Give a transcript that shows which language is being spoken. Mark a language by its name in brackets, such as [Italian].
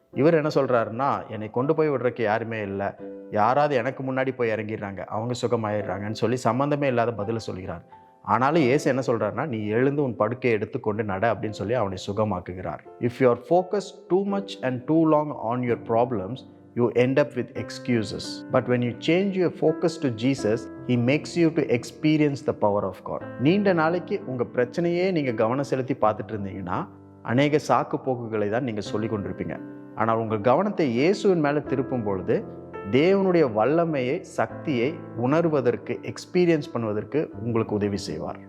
[Tamil] இவர் என்ன சொல்கிறாருன்னா, என்னை கொண்டு போய் விடுறதுக்கு யாருமே இல்லை, யாராவது எனக்கு முன்னாடி போய் இறங்கிடுறாங்க, அவங்க சுகமாயிடுறாங்கன்னு சொல்லி சம்மந்தமே இல்லாத பதில் சொல்கிறார். ஆனாலும் இயேசு என்ன சொல்கிறாருன்னா, நீ எழுந்து உன் படுக்கையை எடுத்துக்கொண்டு நட அப்படின்னு சொல்லி அவனை சுகமாக்குகிறார். [English] If you are focused too much and too long on your problems, you end up with excuses. But when you change your focus to Jesus, he makes you to experience the power of God. [Tamil] நீண்ட நாளைக்கு உங்கள் பிரச்சனையே நீங்கள் கவனம் செலுத்தி பார்த்துட்டு இருந்தீங்கன்னா அநேக சாக்கு போக்குகளை தான் நீங்கள் சொல்லி கொண்டிருப்பீங்க. ஆனால் உங்கள் கவனத்தை இயேசுவின் மேலே திருப்பும் பொழுது தேவனுடைய வல்லமையை, சக்தியை உணர்வதற்கு, எக்ஸ்பீரியன்ஸ் பண்ணுவதற்கு உங்களுக்கு உதவி செய்வார்.